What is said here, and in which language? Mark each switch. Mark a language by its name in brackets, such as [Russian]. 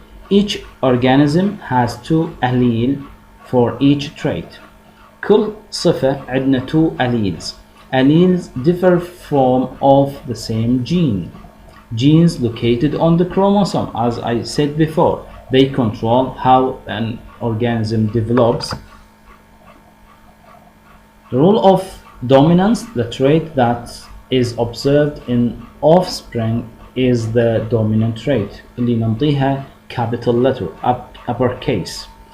[English] Each organism has two alleles for each trait. [Arabic] كل صفة عندنا two alleles. [English] Alleles differ from of the same gene. Genes located on the chromosome, as I said before, they control how an organism develops. The rule of dominance, the trait that is observed in offspring is the dominant trait [Arabic] اللي نعطيها [English] capital letter, uppercase.